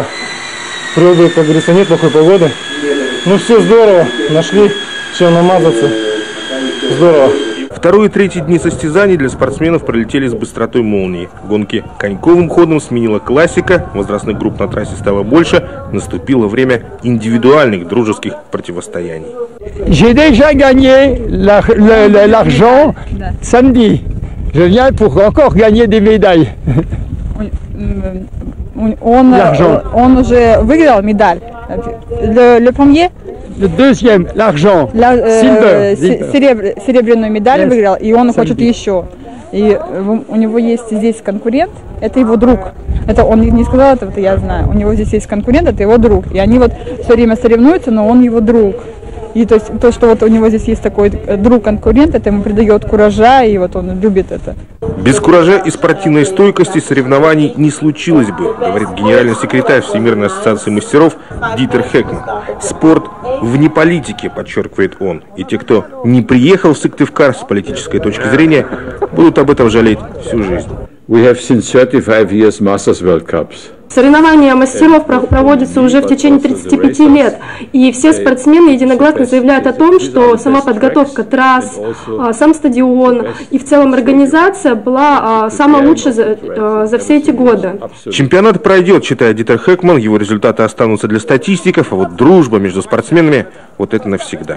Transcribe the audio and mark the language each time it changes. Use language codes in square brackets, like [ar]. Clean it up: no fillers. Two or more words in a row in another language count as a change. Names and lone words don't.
[ru] Природы, как говорится, нет плохой погоды. Ну все здорово, нашли чем намазаться. Здорово. 2-й и 3-й дни состязаний для спортсменов пролетели с быстротой молнии. Гонки коньковым ходом сменила классика, возрастных групп на трассе стало больше, наступило время индивидуальных дружеских противостояний. [fr] J'ai déjà gagné l'argent samedi. Je viens pour encore gagner des médailles. [ru] Он уже выиграл медаль. [fr] Le premier? Le deuxième, l'argent. [ru] Серебряную медаль выиграл, и он хочет еще. И у него есть здесь конкурент, это его друг. Это он не сказал этого, это я знаю. У него здесь есть конкурент, это его друг. И они вот все время соревнуются, но он его друг. И то есть то, что вот у него здесь есть такой друг-конкурент, это ему придает куража, и вот он любит это. Без куража и спортивной стойкости соревнований не случилось бы, говорит генеральный секретарь Всемирной ассоциации мастеров Дитер Хекман. Спорт вне политики, подчеркивает он. И те, кто не приехал в Сыктывкар с политической точки зрения, будут об этом жалеть всю жизнь. [en] We have since 35 years Masters World Cups. [ru] Соревнования мастеров проводятся уже в течение 35 лет, и все спортсмены единогласно заявляют о том, что сама подготовка трасс, сам стадион и в целом организация была самая лучшая за все эти годы. Чемпионат пройдет, считает Дитер Хекман, его результаты останутся для статистиков, а вот дружба между спортсменами – вот это навсегда.